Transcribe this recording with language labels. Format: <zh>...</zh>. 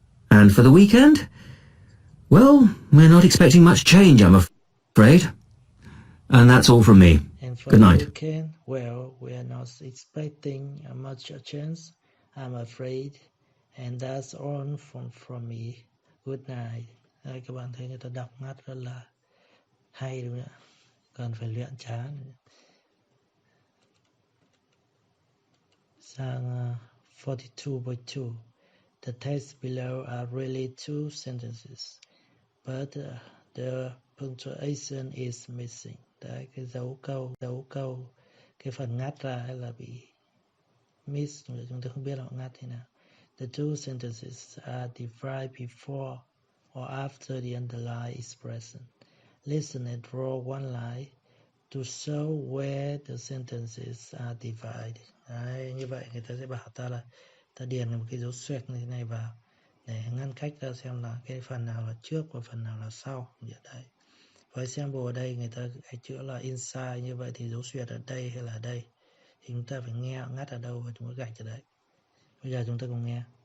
<en>And for the weekend? Well, we're not expecting much change, I'm afraid. And that's all from me. And for Good the night. weekend, well, we're not expecting much change, I'm afraid. And that's all from me. Good night.</en> <vi>Đây, các bạn thấy người ta đọc ngắt rất là hay đúng không ạ? Cần phải luyện chán. Sang 42.2.</vi> <en>The text below are really two sentences, but the punctuation is missing.</en> <vi>Đấy, cái dấu câu, cái phần ngắt ra hay là bị miss, chúng ta không biết là họ ngắt thế nào.</vi> <en>The two sentences are divided before or after the underlined expression. Listen and draw one line to show where the sentences are divided.</en> <vi>Đấy, như vậy người ta sẽ bảo ta là ta điền một cái dấu xoẹt như thế này vào để ngăn cách ra xem là cái phần nào là trước và phần nào là sau. Đấy. Với sample ở đây người ta chữa là inside, như vậy thì dấu xoẹt ở đây hay là ở đây thì chúng ta phải nghe ngắt ở đâu và chúng ta gạch ở đấy. Bây giờ chúng ta cùng nghe.</vi>